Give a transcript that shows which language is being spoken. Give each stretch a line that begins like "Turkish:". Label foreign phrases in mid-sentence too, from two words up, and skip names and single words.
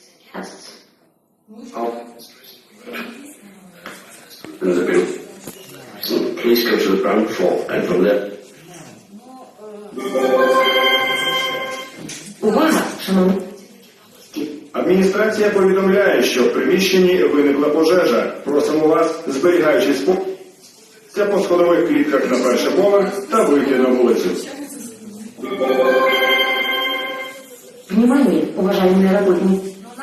English: So please go to the ground floor and from there.
Ukrainian: Увага, шановні. Адміністрація повідомляє, що в приміщенні виникла пожежа. Просимо вас, зберігаючи спокій, по сходових клітках на перший поверх та вийти на вулицю.
Russian: Внимание, уважаемые работники.